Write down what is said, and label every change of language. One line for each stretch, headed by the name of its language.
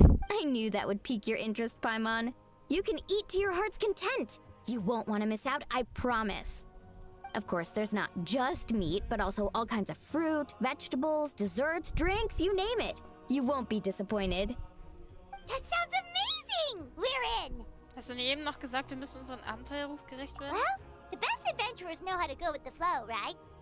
English: I knew that would pique your interest, Paimon. You can eat to your heart's content. You won't want to miss out, I promise. Of course, there's not just meat, but also all kinds of fruit, vegetables, desserts, drinks, you name it. You won't be disappointed. That sounds amazing! We're in!
German: Hast du nicht eben noch gesagt, wir müssen unseren Abenteuerruf gerecht werden?
English: Well, the best adventurers know how to go with the flow, right?